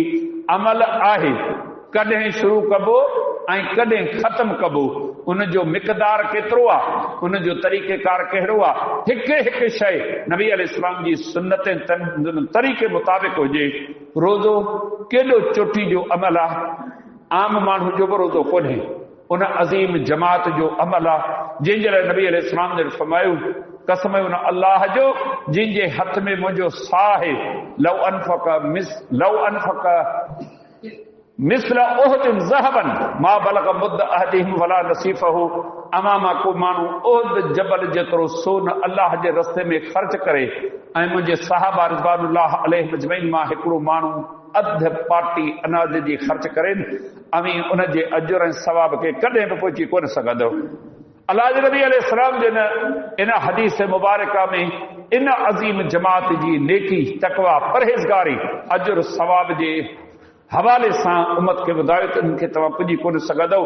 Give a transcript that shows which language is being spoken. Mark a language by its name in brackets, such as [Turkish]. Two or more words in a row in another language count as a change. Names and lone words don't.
[Sindhi] अमल आहे कॾहिं शुरू कबो ऐं कॾहिं ख़तमु कबो, उन जो मिक़दार केतिरो आहे, उन जो तरीक़ेकार कहिड़ो आहे, हिकु हिकु शइ नबी अलैहिस्सलाम जी सुन्नत तरीक़े मुताबिक़ हुजे। रोज़ो केॾो चोटी जो अमल आहे, आम माण्हू जो बि रोज़ो कोन्हे, उन अज़ीम जमात जो अमल आहे जंहिंजे लाइ नबी अलैहिस्सलाम ने फरमायो, कसम उन अल्लाह जो जंहिंजे हथ में मुंहिंजो साह आहे, [Arabic] لو أنفق مثل أحد ذهبا ما بلغ مد أحدهم ولا نصيفه. [Sindhi] अमामा को माण्हू उहद जबल जेतिरो सोन अल्लाह जे रस्ते में ख़र्च करे ऐं मुंहिंजे साहबा [Arabic] رضوان الله عليهم أجمعين [Sindhi] मां हिकिड़ो माण्हू अधु पाटी अनाज जी ख़र्च करे अमी उन जे अजुर ऐं सवाब खे कॾहिं बि पहुची कोन सघंदो। अलाह जे नबी अलैहिस्सलाम जे इन हदीस मुबारका में इन अज़ीम जमात जी नेकी, तक़वा, परहेज़गारी, अजुर सवाब जे हवाले सां उम्मत खे ॿुधायो त इनखे तव्हां पुॼी कोन सघंदो।